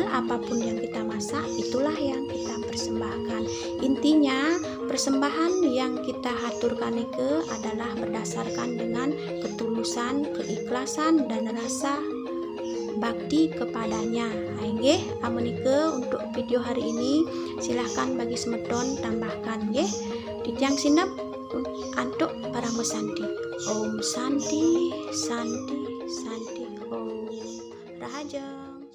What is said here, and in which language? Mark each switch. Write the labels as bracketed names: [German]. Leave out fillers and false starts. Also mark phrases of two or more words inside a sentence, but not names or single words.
[Indonesian] Apapun yang kita masak itulah yang kita persembahkan. Intinya persembahan yang kita haturkan itu adalah berdasarkan dengan ketulusan, keikhlasan dan rasa bakti kepadanya. Amunike untuk video hari ini silahkan bagi semeton tambahkan, [Balinese] Ditiang sinap [Indonesian] untuk para mesanti. [Sanskrit] Om Santi Santi Santi Om Rahaja.